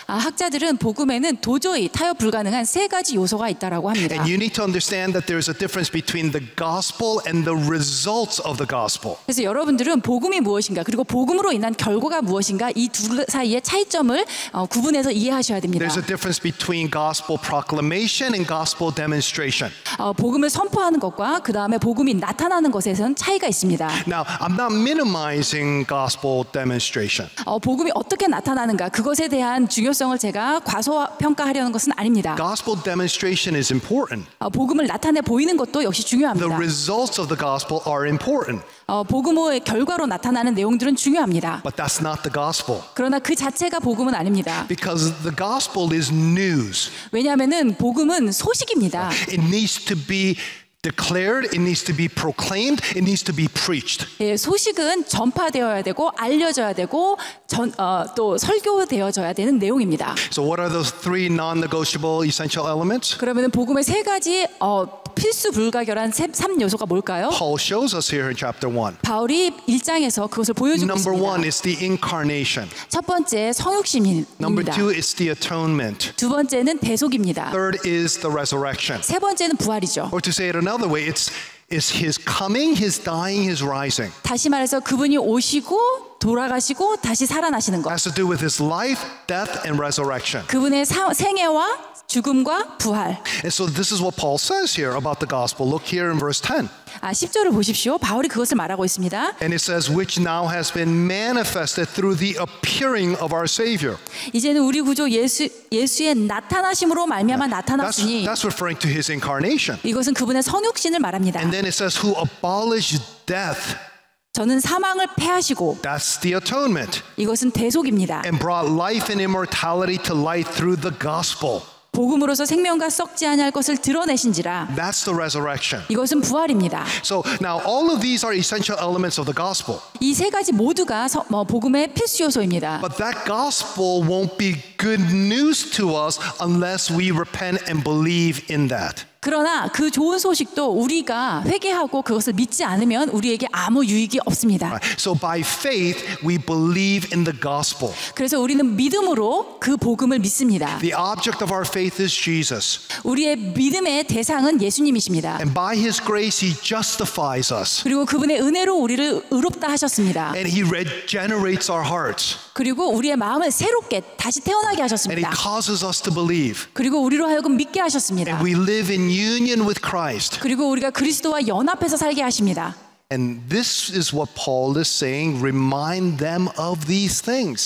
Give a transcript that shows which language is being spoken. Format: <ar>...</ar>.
<ko>학자들은 복음에는 도저히 타협 불가능한 세 가지 요소가 있다라고 합니다.</ko> <en>And you need to understand that there is a difference between the gospel and the results of the gospel.</en> <ko>그래서 여러분들은 복음이 무엇인가 그리고 복음으로 인한 결과가 무엇인가 이 두 사이의 차이점을 구분해서 이해하셔야 됩니다.</ko> <en>There's a difference between gospel proclamation and gospel demonstration.</en> <ko>복음을 선포하는 것과 그 다음에 복음이 나타나는 것에선 차이가 있습니다.</ko> <en>Now, I'm not minimizing gospel demonstration.</en> <ko>복음이 어떻게 나타나는가 그것에 대한 중요성을 제가 과소평가하려는 것은 아닙니다.</ko> <en>Gospel demonstration is important.</en> <ko>복음을 나타내 보이는 것도 역시</ko> <en>The</en> <ko>중요합니다.</ko> <en>results of the gospel are important.</en> <ko>복음의 결과로 나타나는 내용들은 중요합니다.</ko> <en>But that's not the gospel.</en> <ko>그러나 그 자체가 복음은 아닙니다.</ko> <en>Because the gospel is news.</en> <ko>왜냐하면은 복음은 소식입니다.</ko> <en>It needs to be declared, it needs to be proclaimed, it needs to be preached.</en> <ko>예, 소식은 전파되어야 되고 알려져야 되고 또 설교되어져야 되는 내용입니다.</ko> <en>So what are those three non-negotiable essential elements?</en> <ko>그러면 복음의 세 가지 필수 불가결한 3요소가 뭘까요?</ko> <en>Paul shows us here in chapter 1.</en> <ko>바울이 1장에서 그것을 보여주고</ko> <en>Number</en> <ko>있습니다.</ko> <en>1 is the incarnation.</en> <ko>첫 번째 성육신입니다.</ko> <en>Number 2 is the atonement.</en> <ko>두 번째는 대속입니다.</ko> <en>Third is the resurrection.</en> <ko>세 번째는 부활이죠.</ko> <en>Or to say it another way, it's his coming, his dying, his rising.</en> <ko>다시 말해서 그분이 오시고 돌아가시고 다시 살아나시는 것.</ko> <en>It has to do with his life, death, and resurrection.</en> <ko>그분의 생애와 죽음과 부활.</ko> <en>And so this is what Paul says here about the gospel. Look here in verse 10.</en> <ko>10절을 보십시오. 바울이 그것을 말하고 있습니다.</ko> <en>And it says, which now has been manifested through the appearing of our Savior.</en> <ko>이제는 우리 구주 예수의 나타나심으로 말미암아 나타났으니</ko> <en>That's referring to his incarnation.</en> <ko>이것은 그분의 성육신을 말합니다.</ko> <en>And then it says, who abolished death.</en> <ko>저는 사망을 패하시고</ko> <en>That's the atonement.</en> <ko>이것은 대속입니다.</ko> <en>And brought life and immortality to light through the gospel.</en> <ko>복음으로서 생명과 썩지 아니할 것을 드러내신지라.</ko> <en>That's the resurrection.</en> <ko>이것은 부활입니다.</ko> <en>So now all of these are essential elements of the gospel.</en> <ko>이 세 가지 모두가 복음의 필수 요소입니다.</ko> <en>But that gospel won't be good news to us unless we repent and believe in that.</en> <ko>그러나 그 좋은 소식도 우리가 회개하고 그것을 믿지 않으면 우리에게 아무 유익이 없습니다.</ko> <en>So by faith we believe in the gospel.</en> <ko>그래서 우리는 믿음으로 그 복음을 믿습니다.</ko> <en>The object of our faith is Jesus.</en> <ko>우리의 믿음의 대상은 예수님이십니다.</ko> <en>And by his grace he justifies us.</en> <ko>그리고 그분의 은혜로 우리를 의롭다 하셨습니다.</ko> <en>And he regenerates our hearts.</en> <ko>그리고 우리의 마음을 새롭게 다시 태어나게</ko> <en>And he</en> <ko>하셨습니다.</ko> <en>causes us to believe.</en> <ko>그리고 우리로 하여금 믿게 하셨습니다.</ko> <en>And we live in union with Christ.</en> <ko>그리고 우리가 그리스도와 연합해서 살게 하십니다.</ko> <en>And this is what Paul is saying, remind them of these things.</en>